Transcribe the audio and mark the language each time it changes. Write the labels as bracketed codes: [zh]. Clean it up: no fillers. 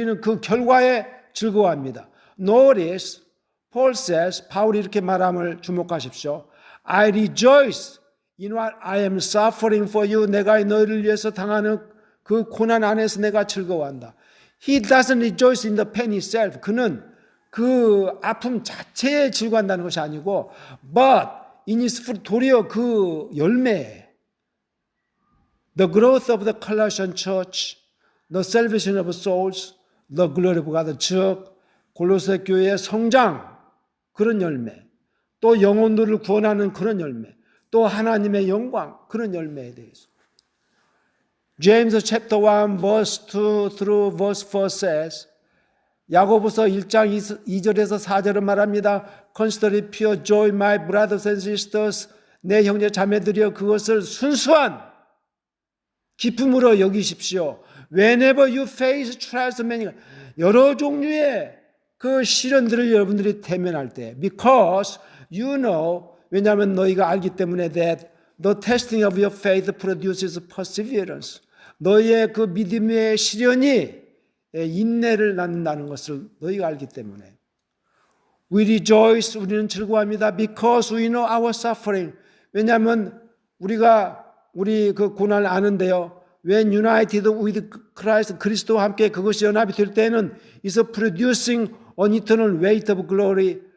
[ko] 우리는 그 결과에 즐거워합니다. [en] Notice, Paul says, [ko] 바울이 이렇게 말함을 주목하십시오. [en] I rejoice in what I am suffering for you. [ko] 내가 너희를 위해서 당하는 그 고난 안에서 내가 즐거워한다. [en] He doesn't rejoice in the pain itself. [ko] 그는 그 아픔 자체에 즐거워한다는 것이 아니고, [en] but in his fruit, [ko] 도리어 그 열매, [en] the growth of the Colossian church, the salvation of souls, the glory of God, [ko] 즉 골로새 교회의 성장, 그런 열매, 또 영혼들을 구원하는 그런 열매, 또 하나님의 영광, 그런 열매에 대해서. [en] James chapter 1 verse 2 through verse 4 says, [ko] 야고보서 1장 2절에서 4절은 말합니다. [en] Consider it pure joy, my brothers and sisters. [ko] 내 형제 자매들이여 그것을 순수한 기쁨으로 여기십시오. [en] Whenever you face trials of many, [ko] 여러 종류의 그 시련들을 여러분들이 대면할 때, [en] because you know, [ko] 왜냐하면 너희가 알기 때문에 [en] that the testing of your faith produces perseverance. [ko] 너희의 그 믿음의 시련이 인내를 낳는다는 것을 너희가 알기 때문에. [en] We rejoice, [ko] 우리는 즐거워합니다. [en] Because we know our suffering. [ko] 왜냐하면 우리 그 고난을 아는데요. [en] When united with Christ, [ko] 그리스도와 함께 그것이 연합이 될 때는 [en] is producing an eternal weight of glory.